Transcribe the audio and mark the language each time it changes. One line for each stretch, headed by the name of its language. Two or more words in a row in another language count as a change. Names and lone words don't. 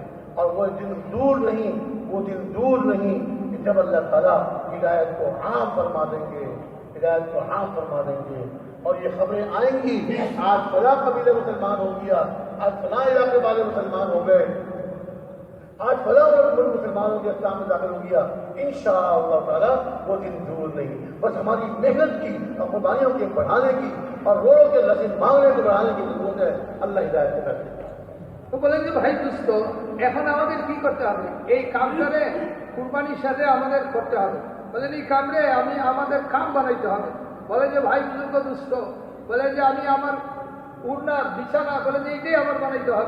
Urdu: اور وہ دن دور نہیں کہ جب اللہ تعالیٰ ہدایت کو عام فرما دیں گے, اور یہ خبریں آئیں گی, آج فلاں قبیلہ مسلمان ہو گیا, آج فلاں علاقے والے مسلمان ہو گئے, آج فلاں ملک مسلمان ہو گیا, اسلام میں داخل ہو گیا. انشاءاللہ تعالیٰ وہ دن دور نہیں. بس ہماری محنت کی اور قربانیوں کے بڑھانے کی اور رو کے رسید مانگنے کو بڑھانے کی ضرورت ہے. اللہ ہدایت سے کرتے.
Bangla: তো বলেন যে ভাই দুস্থ, এখন আমাদের কি করতে হবে? এই কামটারে কুরবানির সাথে আমাদের করতে হবে। বলেন এই কামরে আমাদের কাম বানাইতে হবে। বলে যে ভাই বুজুর্গ দুস্থ, বলে যে আমি আমার উড়না বিছানা, বলে যে এইটাই আমার বানাইতে হবে।